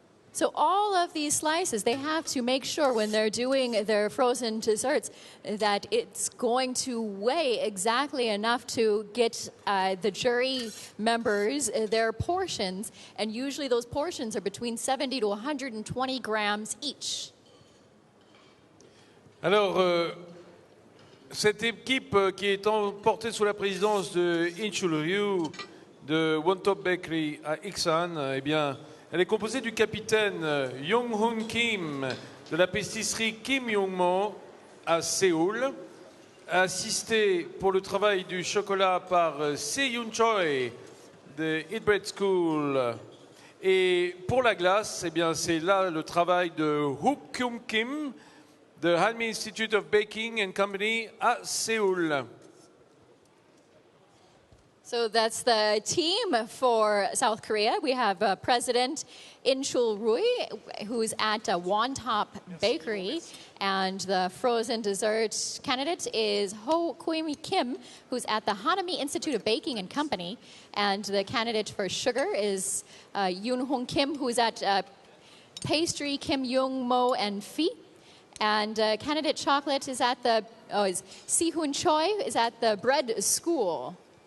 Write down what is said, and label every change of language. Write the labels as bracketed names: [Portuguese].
[English] So all of these slices, they have to make sure when they're doing their frozen desserts that it's going to weigh exactly enough to get the jury members their portions. And usually those portions are between 70 to 120 grams each. [French] Alors, cette équipe qui est portée sous la présidence de In-chul Ryu de One Top Bakery à Iksan, eh bien, elle est composée du capitaine Young-hoon Kim de la pâtisserie Kim Young-mo à Séoul, assisté pour le travail du chocolat par Se-yoon Choi de Eat Bread School. Et pour la glace, eh bien, c'est là le travail de Hook Kyung Kim de Hanmi Institute of Baking and Company à Séoul. [English] So that's the team for South Korea. We have President In Chul-rui, who's at Wantop Bakery, and the frozen dessert candidate is Ho Kwimi Kim, who's at the Hanami Institute of Baking and Company, and the candidate for sugar is Yoon Hong Kim, who's at Pastry Kim Young Mo and Phi, and candidate chocolate is at the is Si Hoon Choi is at the Bread School.